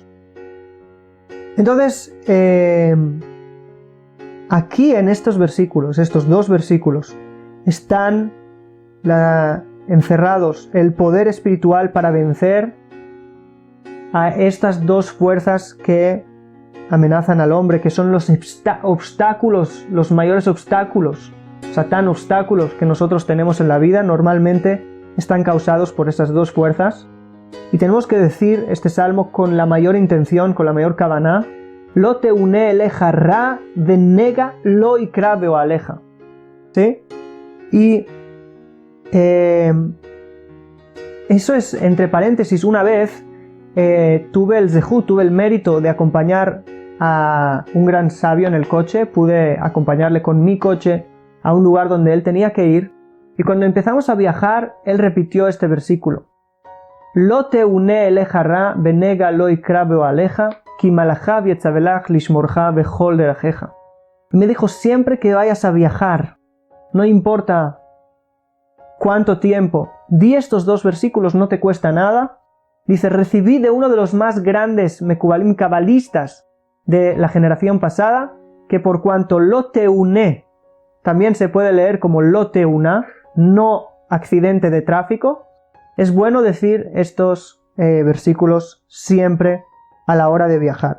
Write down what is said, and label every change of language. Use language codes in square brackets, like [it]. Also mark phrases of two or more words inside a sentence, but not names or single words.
[es] Entonces, aquí en estos versículos, estos dos versículos, están encerrados el poder espiritual para vencer a estas dos fuerzas que amenazan al hombre, que son los obstáculos, los mayores obstáculos, Satán, obstáculos que nosotros tenemos en la vida, normalmente están causados por esas dos fuerzas. Y tenemos que decir este salmo con la mayor intención, con la mayor kavaná, [he] לא תאונה אליך רעה ונגע לא יקרב באהלך. [es] ¿Sí? Y eso es, entre paréntesis, una vez tuve el mérito de acompañar a un gran sabio en el coche. Pude acompañarle con mi coche a un lugar donde él tenía que ir, y cuando empezamos a viajar, él repitió este versículo. [he] לא תאונה אליך רעה ונגע לא יקרב באהלך כי מלאכיו יצוה לך לשמרך בכל דרכיך. [es] Me dijo, siempre que vayas a viajar, no importa cuánto tiempo, di estos dos versículos, no te cuesta nada, Dice, recibí de uno de los más grandes Mekubalim cabalistas de la generación pasada, que por cuanto [he] לא תאונה, [es] también se puede leer como [he] לא תאונה, [es] no accidente de tráfico, es bueno decir estos versículos siempre a la hora de viajar.